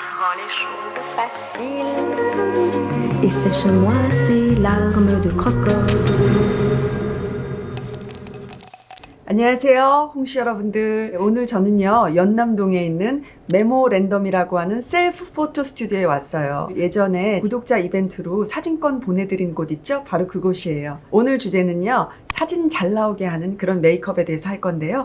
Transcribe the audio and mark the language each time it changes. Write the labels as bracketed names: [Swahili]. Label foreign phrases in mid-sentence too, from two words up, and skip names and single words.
[French] rend les choses faciles. Et sèche-moi ces larmes de crocodile. [Korean] 안녕하세요, 홍시 여러분들. 오늘 저는요, 연남동에 있는 메모랜덤이라고 하는 셀프 포토 스튜디오에 왔어요. 예전에 구독자 이벤트로 사진권 보내드린 곳 있죠? 바로 그곳이에요. 오늘 주제는요, 사진 잘 나오게 하는 그런 메이크업에 대해서 할 건데요.